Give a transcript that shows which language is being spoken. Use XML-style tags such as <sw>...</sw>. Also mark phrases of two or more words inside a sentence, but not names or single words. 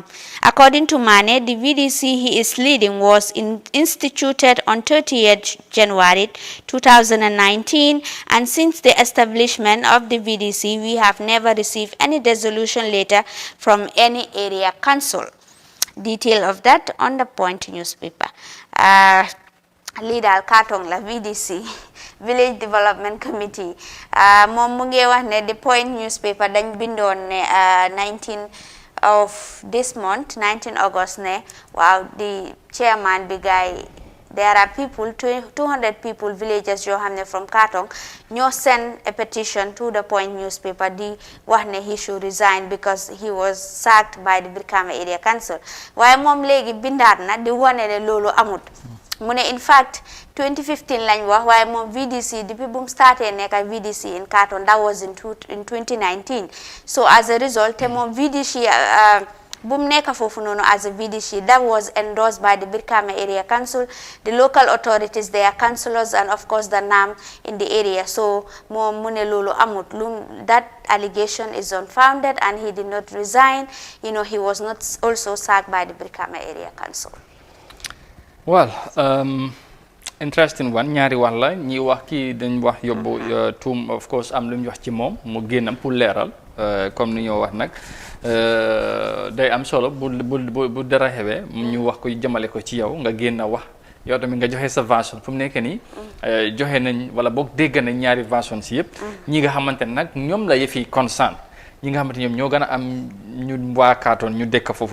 <en>According to Mane, the VDC he is leading was instituted on 30th January 2019, and since the establishment of the VDC, we have never received any dissolution letter from any area council. Detail of that on the Point newspaper.</en> <wo>Leader Katong la VDC.</wo> <en>Village Development Committee</en> <wo>moom mu ngi wax ne the Point newspaper dañ bindoon ne 19</wo> <en>of this month</en> <wo>19 August ne waaw</wo> <en>the chairman</en> <wo>bi gaay</wo> <en>there are people 200 people villagers</en> <wo>yoo xam ne from Katong ñoo</wo> <en>send a petition to the Point newspaper</en> <wo>di wax ne</wo> <en>he should resign because he was sacked by</en> <wo>the Brikama Area Council waaye moom léegi bindaat na di wane ne loolu amut mu ne</wo> <en>in fact</en> <wo>2015 lañ wax waaye moom VDC depuis bu mu starté nekk VDC in Katong</wo> <en>that was in 2019 so as a result</en> <wo>te moom VDC bu mu nekk foofu noonu</wo> <en>as a VDC that was endorsed by the Brikama Area Council, the local authorities, their councillors, and of course the NAM in the area. So</en> <wo>moom mu ne loolu amut</wo> <en>that allegation is unfounded and he did not resign. You know, he was not also sacked by the Brikama Area Council. Well, interesting one</en> <wo>ñaari wax la ñi wax kii dañ wax yóbbu tuum</wo> <en>of course</en> <wo>am lu ñu wax ci moom mu génnam pour leeral comme ni ñoo wax nag day am solo bu dara xewee ñu wax ko jëmale ko ci yow nga génn wax yow tamit nga joxe sa version fu mu nekk nii joxe nañ wala boog dégg nañ ñaari version si yëpp ñi nga xamante ne nag ñoom la yëfi concerne ñi nga xamante ñoom ñoo gën a am ñu waakaatoon ñu dëkk foofu</wo>